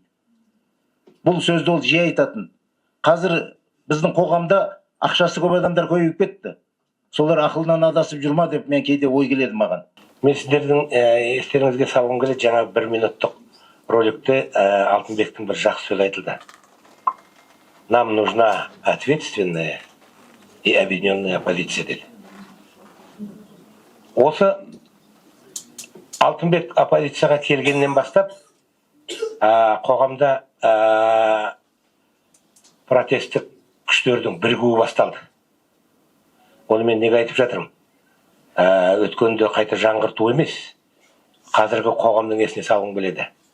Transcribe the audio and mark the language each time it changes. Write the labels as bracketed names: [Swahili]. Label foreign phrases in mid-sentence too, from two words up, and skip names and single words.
[Kazakh] Бұл сөзді ол жиі айтатын. Қазір біздің қоғамда ақшасы көп адамдар көбейіп кетті. Солар ақылынан адасып жүрма деп мен кейде ой келеді маған. Мен сіздердің естеріңізге салғым келеді, жаңа 1 минуттық роликте Алтынбектің бір жақсы сөз айтылды. [Russian] Нам нужна ответственная и объединенная оппозиция деді. [Kazakh] Осы Алтынбек оппозицияға келгеннен бастап қоғамда протесттік күштердің бірігуі басталды. Оны мен неге айтып жатырмын? Өткенде қайта жаңғырту емес, қазіргі қоғамның есіне салғым келеді.